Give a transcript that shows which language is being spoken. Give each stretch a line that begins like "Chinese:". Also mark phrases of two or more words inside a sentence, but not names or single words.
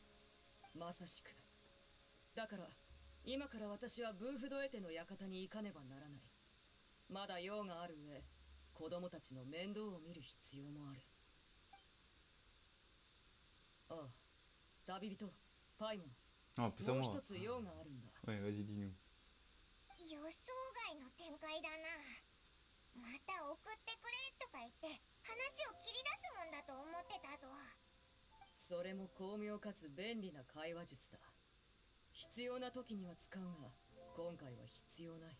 Japanese: まさしく。だから今から私はブーフドエテの館に行かねばならない。まだ用がある上、子供たちの面倒を見る必要もある。ああ、旅人パイモン、
French: Oh, plus à
Japanese: もう
French: moi.
Japanese: 一つ用があるんだ。
French: Ouais, vas-y, dis-nous.
Japanese: 予想外の展開だな。また送ってくれとか言って話を切り出すもんだと思ってたぞ。それも巧妙かつ便利な会話術だ。必要な時には使うが、今回は必要ない。